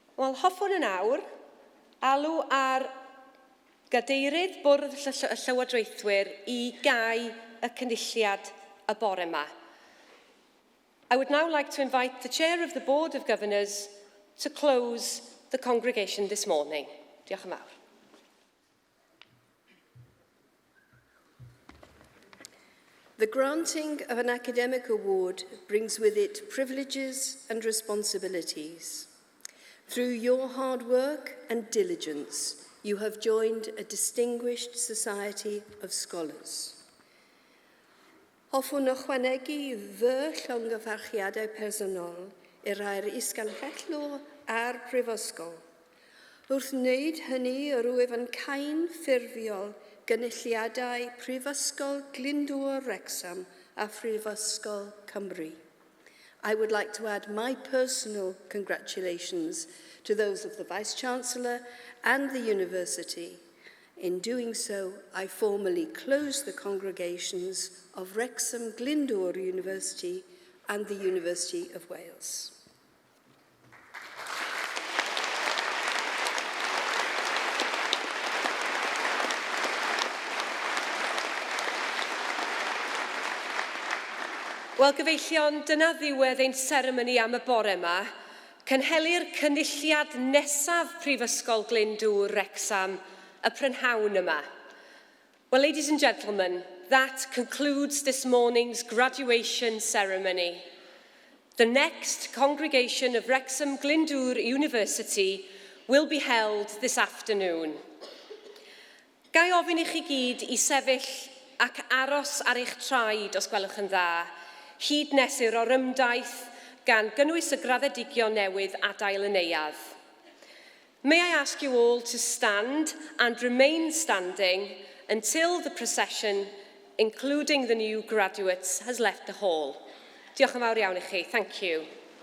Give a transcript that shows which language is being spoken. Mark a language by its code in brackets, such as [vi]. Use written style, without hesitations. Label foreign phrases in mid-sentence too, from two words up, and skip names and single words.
[cy] Wel, hoffwn yn awr, alw ar gadeirydd Bwrdd y Llywodraethwyr i gau y cynulliad y bore yma. [en] I would now like to invite the Chair of the Board of Governors to close the congregation this morning. [cy] Diolch yn fawr. [en] The granting of an academic award brings with it privileges and responsibilities. Through your hard work and diligence, you have joined a distinguished society of scholars. [cy] Hoffwn ychwanegu fy llongyfarchiadau personol i'r rhai'r isgynhellwr a'r prifysgol. Wrth wneud hynny yr wyf yn cain ffurfiol gynulliadau Prifysgol Glyndwr Wrexham a Prifysgol Cymru. [en] I would like to add my personal congratulations to those of the Vice-Chancellor and the University. In doing so, I formally close the congregations of Wrexham Glyndwr University and the University of Wales. [cy] Wel, gyfeillion, dyna ddiwedd ein seremoni am y bore yma. Cynhelir cynulliad nesaf Prifysgol Glyndwr Wrexham y prynhawn yma. [en] Well, ladies and gentlemen, that concludes this morning's graduation ceremony. The next congregation of Wrexham Glyndwr University will be held this afternoon. [cy] Gai ofyn i chi gyd i sefyll ac aros ar eich traed os gwelwch yn dda, hyd nes i'r orymdaith gan gynnwys y graddedigion newydd adael y neuadd. [en] May I ask you all to stand and remain standing until the procession, including the new graduates, has left the hall. [cy] Diolch yn fawr iawn i chi. [en] Thank you.